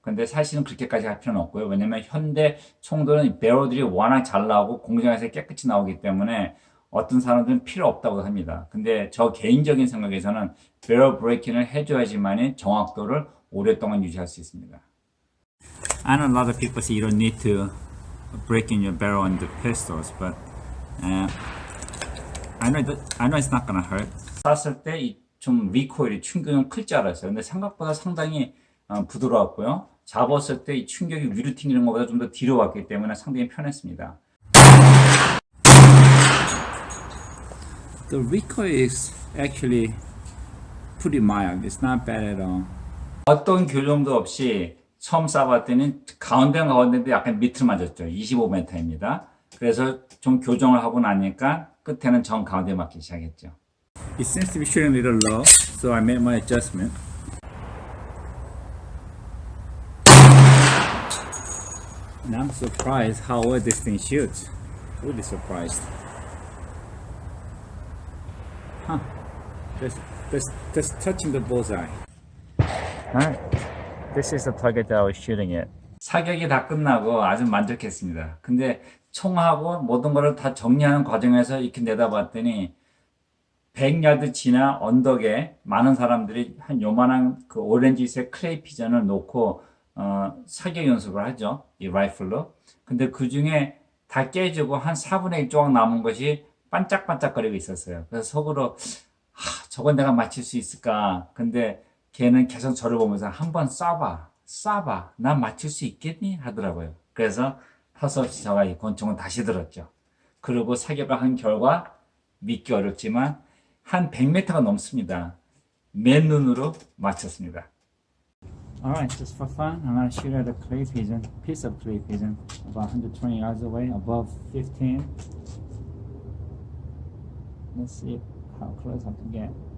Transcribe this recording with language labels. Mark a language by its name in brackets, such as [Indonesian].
[Korean] 근데 사실은 그렇게까지 할 필요는 없고요. 왜냐면 현대 총들은 배럴들이 워낙 잘 나오고 공장에서 깨끗이 나오기 때문에 어떤 사람들은 필요 없다고 합니다. 근데 저 개인적인 생각에서는 배럴 브레이킹을 해줘야지만 정확도를 오랫동안 유지할 수 있습니다. [English] I know a lot of people say you don't need to break in your barrel on the pistols, but I know it's not gonna hurt. [Korean] 쐈을 때 좀 리코일이 충격은 클 줄 알았어요. 근데 생각보다 상당히 부드러웠고요. 잡았을 때 이 충격이 위로 튕기는 것보다 좀 더 뒤로 왔기 때문에 상당히 편했습니다. [English] The recoil is actually pretty mild. It's not bad at all. [Korean] 어떤 교정도 없이 처음 쏴봤더니 가운데인데 약간 밑으로 맞았죠. 25m입니다. 그래서 좀 교정을 하고 나니까 끝에는 정 가운데 맞기 시작했죠. [English] It seems to be shooting a little low, so I made my adjustment. And I'm surprised how well this thing shoots. Really surprised. Huh. Just touching the bullseye. Alright. This is the target that I was shooting at. [Korean] 사격이 다 끝나고 아주 만족했습니다. 근데 총하고 모든 거를 다 정리하는 과정에서 이렇게 내다봤더니 100야드 지나 언덕에 많은 사람들이 한 요만한 그 오렌지색 클레이 피전을 놓고 사격 연습을 하죠. 이 라이플로. 근데 그 중에 다 깨지고 한 4분의 1 조각 남은 것이 반짝반짝거리고 있었어요. 그래서 속으로 저건 내가 맞힐 수 있을까? 근데 걔는 계속 저를 보면서 한번 쏴봐. 난 맞힐 수 있겠니? 하더라고요. 그래서 허수없이 제가 이 권총을 다시 들었죠. 그리고 사격을 한 결과 믿기 어렵지만 한 100m가 넘습니다. 맨눈으로 맞췄습니다. [English] Alright, just for fun, I'm gonna shoot at a clay pigeon, piece of clay pigeon, about 120 yards away, above 15. Let's see how close I can get.